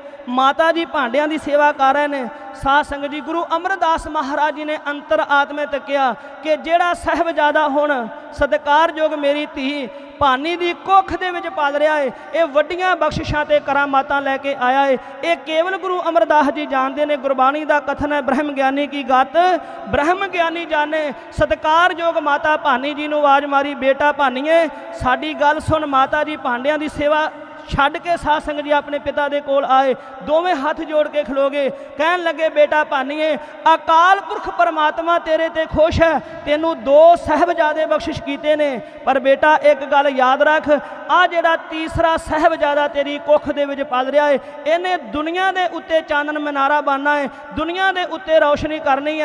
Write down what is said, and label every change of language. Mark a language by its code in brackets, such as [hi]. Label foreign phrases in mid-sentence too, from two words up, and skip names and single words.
[hi] माता जी भांडियां की सेवा कर रहे हैं। [pa] ਸਾਧ ਸੰਗਤ ਜੀ ਗੁਰੂ ਅਮਰਦਾਸ ਮਹਾਰਾਜ ਜੀ ਨੇ ਅੰਤਰ ਆਤਮੇ ਤੱਕਿਆ ਕਿ ਜਿਹੜਾ ਸਾਹਿਬਜ਼ਾਦਾ ਹੁਣ ਸਤਿਕਾਰਯੋਗ ਮੇਰੀ ਧੀ ਭਾਨੀ ਕੀ ਕੁੱਖ ਦੇ ਵਿਚ ਪਾਲ ਰਿਹਾ ਹੈ, ਇਹ ਵੱਡੀਆਂ ਬਖ਼ਸ਼ਿਸ਼ਾਂ ਤੇ ਕਰਾਮਾਤਾਂ ਲੈ ਕੇ ਆਇਆ ਹੈ। [hi] ये केवल गुरु अमरदास जी जानते हैं। गुरबाणी का कथन है, ब्रह्म ज्ञानी की गत ब्रह्म ज्ञानी जाने। [pa] ਸਤਿਕਾਰਯੋਗ ਮਾਤਾ ਭਾਨੀ ਜੀ ਨੂੰ ਆਵਾਜ਼ ਮਾਰੀ, ਬੇਟਾ ਭਾਨੀਏ ਸਾਡੀ ਗੱਲ ਸੁਣ। ਮਾਤਾ ਜੀ ਭਾਂਡਿਆਂ ਕੀ ਸੇਵਾ ਛੱਡ ਕੇ ਸਾਧ ਸੰਗਤ ਜੀ ਆਪਣੇ ਪਿਤਾ ਦੇ ਕੋਲ ਆਏ, ਦੋਵੇਂ ਹੱਥ ਜੋੜ ਕੇ ਖਲੋ ਗਏ, ਕਹਿਣ ਲੱਗੇ ਬੇਟਾ ਭਾਨੀਏ ਅਕਾਲ ਪੁਰਖ ਪਰਮਾਤਮਾ ਤੇਰੇ ਤੇ ਖੁਸ਼ ਹੈ, ਤੈਨੂੰ 2 ਸਾਹਿਬਜ਼ਾਦੇ ਬਖ਼ਸ਼ਿਸ਼ ਕੀਤੇ ਨੇ, ਪਰ ਬੇਟਾ ਇਕ ਗੱਲ ਯਾਦ ਰੱਖ, ਆਹ ਜਿਹੜਾ ਤੀਸਰਾ ਸਾਹਿਬਜ਼ਾਦਾ ਤੇਰੀ ਕੁੱਖ ਦੇ ਵਿਚ ਪਲ ਰਿਹਾ ਹੈ, ਇਨ੍ਹੇ ਦੁਨੀਆ ਦੇ ਉੱਤੇ ਚਾਨਣ ਮੁਨਾਰਾ ਬਣਨਾ ਹੈ, ਦੁਨੀਆ ਦੇ ਉੱਤੇ ਰੋਸ਼ਨੀ ਕਰਨੀ ਹੈ।